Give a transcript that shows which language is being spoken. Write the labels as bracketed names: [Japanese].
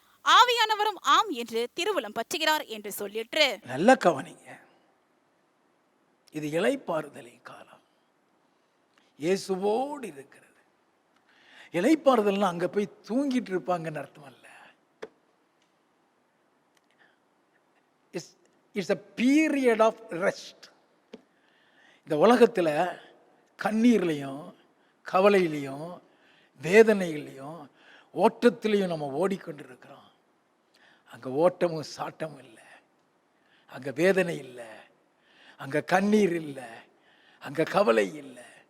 [Tamil] ஆவியானவரும் ஆம் என்று திருவுளம் பற்றுகிறார் என்று சொல்லிற்று. நல்ல கவனிங்க, இது இளைப்பாறுதலின் காலம். இயேசுவோடு இருக்கிறது. இளைப்பாறுதல்னா அங்க போய் தூங்கிட்டு இருப்பாங்கன்னு அர்த்தம் அல்ல. [English] It's a period of rest. [Tamil] இந்த உலகத்தில் கண்ணீர்லையும் கவலையிலையும் வேதனையிலையும் ஓட்டத்திலையும் நம்ம ஓடிக்கொண்டிருக்கிறோம். அங்கே ஓட்டமும் சாட்டமும் இல்லை, அங்கே வேதனை இல்லை, அங்கே கண்ணீர் இல்லை, அங்கே கவலை இல்லை.